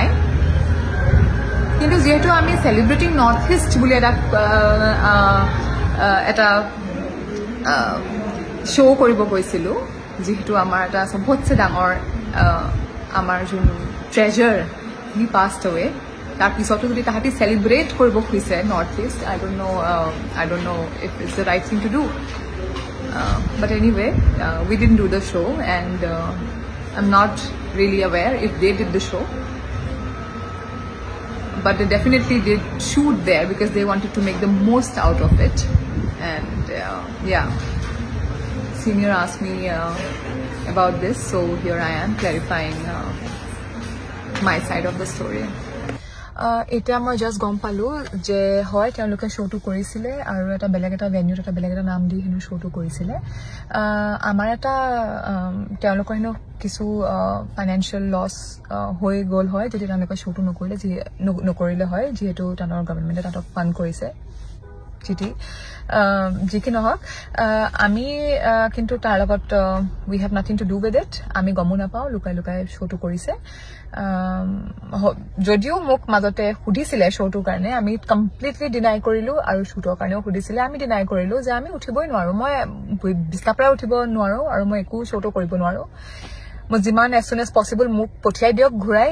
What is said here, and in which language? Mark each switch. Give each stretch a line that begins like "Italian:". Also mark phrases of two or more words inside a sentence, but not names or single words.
Assamese: কিন্তু যিহেতু আমি চেলিব্ৰেটিং নৰ্থ ইষ্ট বুলি এটা শ্ব' কৰিব গৈছিলোঁ যিহেতু আমাৰ এটা চবতছে ডাঙৰ আমাৰ যোন ট্ৰেজাৰ
English: he passed away
Assamese: তাৰপিছতো যদি তাহাঁতি চেলিব্ৰেট কৰিব খুজিছে নৰ্থ ইষ্ট
English: I don't know if it's the right thing to do. But anyway, we didn't do the show and I'm not really aware if they did the show. But they definitely did shoot there because they wanted to make the most out of it. And senior asked me about this, so here I am clarifying my side of the story.
Assamese: এতিয়া মই জাষ্ট গম পালোঁ যে হয় তেওঁলোকে শ্ব'টো কৰিছিলে আৰু এটা বেলেগ এটা ভেন্যুত এটা বেলেগ এটা নাম দি হেনো শ্ব'টো কৰিছিলে. আমাৰ এটা তেওঁলোকৰ হেনো কিছু
English: financial loss
Assamese: হৈ গ'ল হয় যদি তেওঁলোকে শ্ব'টো নকৰিলে হয় যিহেতু তেওঁলোকৰ গভৰ্ণমেণ্টে তাহাঁতক ফাণ্ড কৰিছে যি কি নহওক. আমি কিন্তু তাৰ লগত
English: we have nothing to do with it.
Assamese: আমি গমো নাপাওঁ লুকাই লুকাই শ্ব'টো কৰিছে. যদিও মোক মাজতে সুধিছিলে শ্ব'টোৰ কাৰণে আমি
English: completely deny
Assamese: কৰিলোঁ আৰু শ্বুটৰ কাৰণেও সুধিছিলে আমি ডিনাই কৰিলোঁ যে আমি উঠিবই নোৱাৰোঁ. মই বিছনাৰ পৰাই উঠিব নোৱাৰোঁ আৰু মই একো শ্ব'টো কৰিব নোৱাৰোঁ. মই যিমান
English: as soon as possible
Assamese: মোক পঠিয়াই দিয়ক ঘূৰাই.